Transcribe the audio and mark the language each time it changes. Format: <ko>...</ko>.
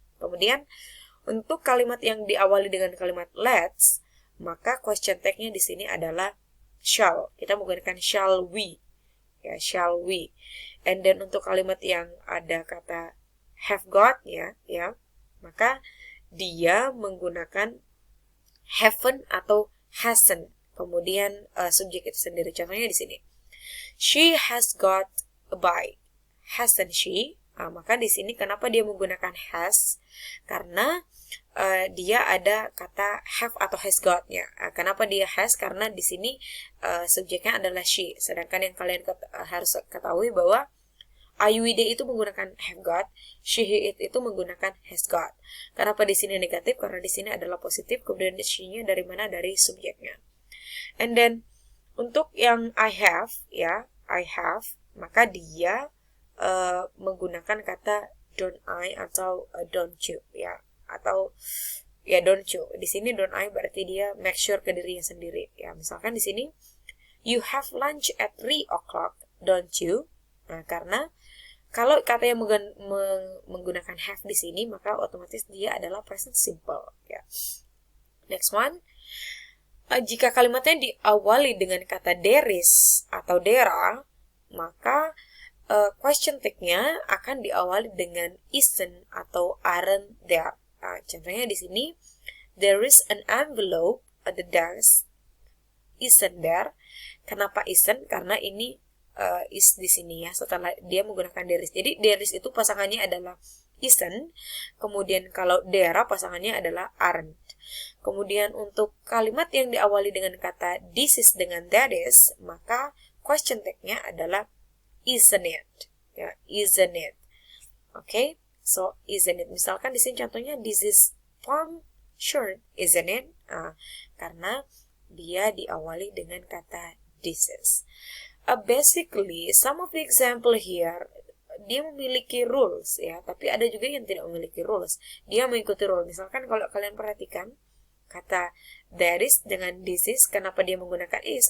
<id>Kemudian untuk kalimat yang diawali dengan kalimat let's, maka question tag-nya di sini adalah shall. Kita menggunakan</id> <en>shall we, ya, shall we.</en> <id>And then untuk kalimat yang ada kata have got, ya, maka dia menggunakan haven't atau hasn't. Kemudian subjek itu sendiri. Contohnya di sini,</id> <en>she has got a bike, hasn't she?</en> <id>Maka di sini kenapa dia menggunakan has? Karena dia ada kata have atau has got-nya. Kenapa dia has? Karena di sini subjeknya adalah she. Sedangkan yang kalian harus ketahui bahwa I, we, they itu menggunakan have got, she, he, it itu menggunakan has got. Kenapa di sini negatif? Karena di sini adalah positif, kemudian she-nya dari mana? Dari subjeknya. And then untuk yang I have, ya, I have, maka dia menggunakan kata don't I atau don't you, ya, atau ya don't you. Di sini don't I berarti dia make sure ke dirinya sendiri, ya. Misalkan di sini</id> <en>you have lunch at 3 o'clock, don't you?</en> <id>Nah, karena kalau kata yang menggunakan have di sini, maka otomatis dia adalah present simple, ya. Next one, jika kalimatnya diawali dengan kata there is atau there are, maka question tag-nya akan diawali dengan isn't atau aren't there. Contohnya di sini,</id> <en>there is an envelope at the desk, isn't there?</en> <id>Kenapa isn't? Karena ini is di sini, ya, setelah dia menggunakan there is. Jadi there is itu pasangannya adalah isn't, kemudian kalau there pasangannya adalah aren't. Kemudian untuk kalimat yang diawali dengan kata this is dengan that is, maka question tag-nya adalah isn't it, ya, isn't it.</id> <en>Okay, so isn't it.</en> <id>Misalkan di sini contohnya</id> <en>this is palm shirt, isn't it?</en> <id>Karena dia diawali dengan kata this is.</id> <en>Basically, some of the example here,</en> <id>dia memiliki rules, ya, tapi ada juga yang tidak memiliki rules. Dia mengikuti rule. Misalkan kalau kalian perhatikan kata there is dengan this is, kenapa dia menggunakan is?</id>